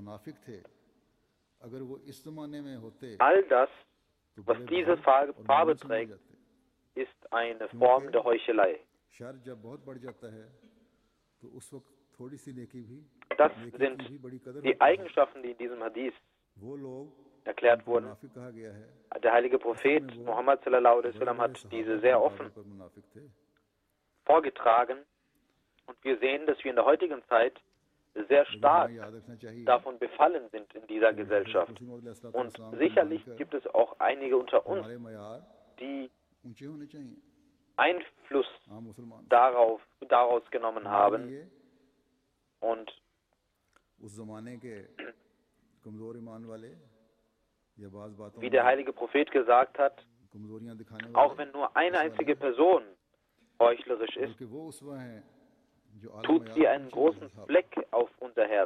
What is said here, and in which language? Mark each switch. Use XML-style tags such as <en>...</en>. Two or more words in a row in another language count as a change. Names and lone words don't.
<de>All das, was diese Farbe trägt, ist eine Form der Heuchelei. Das sind die Eigenschaften, die in diesem Hadith erklärt wurden. Der heilige Prophet Muhammad</de> <ar>صلى الله عليه وسلم</ar> <de>hat diese sehr offen vorgetragen und wir sehen, dass wir in der heutigen Zeit sehr stark davon befallen sind in dieser Gesellschaft. Und sicherlich gibt es auch einige unter uns, die Einfluss daraus genommen haben und wie der heilige Prophet gesagt hat, auch wenn nur eine einzige Person heuchlerisch ist, tut sie einen großen Fleck auf unser Herz.</de>